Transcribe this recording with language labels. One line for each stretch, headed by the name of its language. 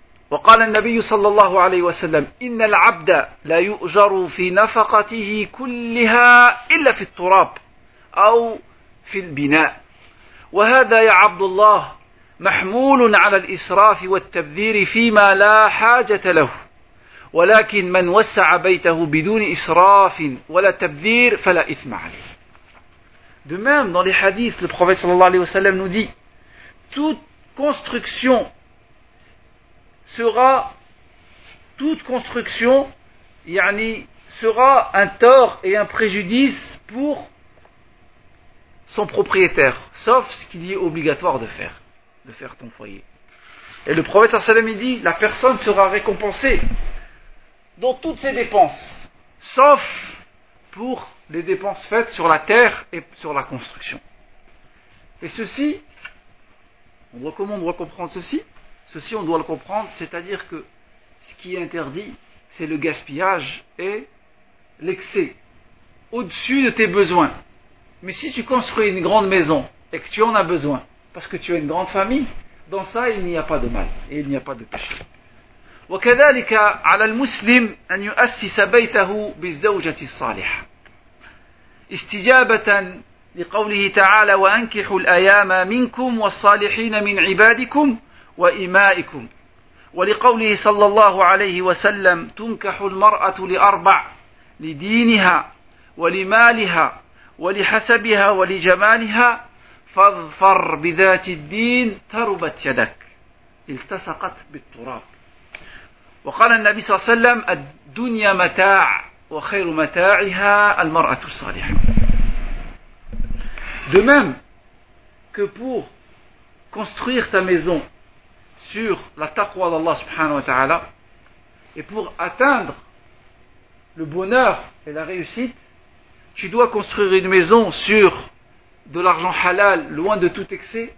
Arabic: وقال النبي صلى الله عليه وسلم إن العبد لا يؤجر في نفقته كلها إلا في التراب أو في البناء. وهذا يا عبد الله محمول على الإسراف والتبذير فيما لا حاجة له، ولكن من وسع بيته بدون إسراف ولا تبذير فلا إثم عليه.
French: De même, dans les hadiths, le prophète sallallahu alayhi wa sallam nous dit « Toute construction sera un tort et un préjudice pour son propriétaire, sauf ce qu'il est obligatoire de faire ton foyer. » Et le prophète sallallahu alayhi wa sallam dit « La personne sera récompensée dans toutes ses dépenses, sauf pour les dépenses faites sur la terre et sur la construction. » Et ceci, comment on doit comprendre ceci, c'est-à-dire que ce qui est interdit, c'est le gaspillage et l'excès au-dessus de tes besoins. Mais si tu construis une grande maison et que tu en as besoin, parce que tu as une grande famille, dans ça il n'y a pas de mal et il n'y a pas de péché.
Arabic: وكذلك على المسلم أن يؤسس بيته بالزوجة الصالحة استجابة لقوله تعالى وأنكحوا الأيام منكم والصالحين من عبادكم وإمائكم، ولقوله صلى الله عليه وسلم تنكح المرأة لأربع: لدينها ولمالها ولحسبها ولجمالها، فاظفر بذات الدين تربت يدك التصقت بالتراب. وقال النبي صلى الله عليه وسلم الدنيا متاع وخير متاعها المرأة الصالحة.
French: De même que pour construire ta maison sur la taqwa d'Allah subhanahu wa ta'ala et pour atteindre le bonheur et la réussite, tu dois construire une maison sur de l'argent halal, loin de tout excès.